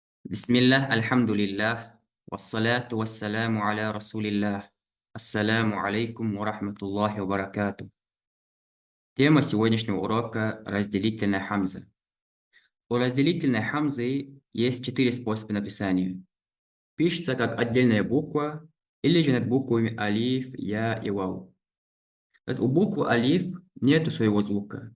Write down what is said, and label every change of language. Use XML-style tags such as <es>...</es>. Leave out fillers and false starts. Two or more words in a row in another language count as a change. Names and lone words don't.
<ar>بسم الله الحمد لله والصلاة والسلام على رسول الله. السلام عليكم ورحمة الله وبركاته.</ar> <ru>Тема сегодняшнего урока — разделительная хамза. У разделительной хамзы есть 4 способа написания. Пишется как отдельная буква или же над буквами алиф, я и вау. То есть у буквы алиф нету своего звука.</ru>